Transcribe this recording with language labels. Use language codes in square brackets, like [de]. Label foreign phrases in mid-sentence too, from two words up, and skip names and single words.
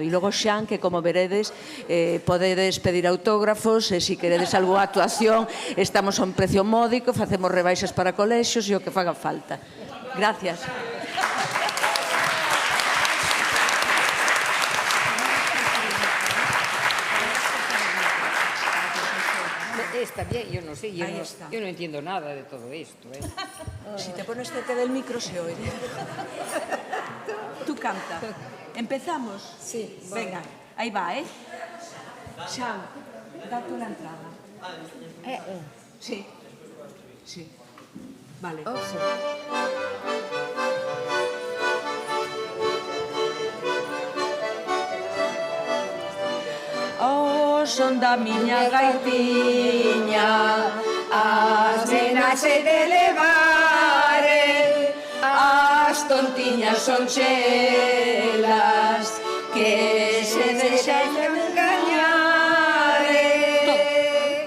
[gl] E logo Xan, que como veredes, podedes pedir autógrafos e se queredes algunha actuación, estamos a un precio módico, facemos rebaixas para colexios e o que faga falta. [es] Gracias. Está bien, yo no sé, yo no entiendo nada de todo esto. Si te pones cerca del micro se oye. Tú canta. ¿Empezamos? Sí. Venga, ahí va, ¿eh? Xan, da tú la entrada. Sí. Sí. Vale. Oh, sí. [gl] Son da miña gaitiña, as nenas se de levare, as tontiñas son chelas, que se deixan engañare.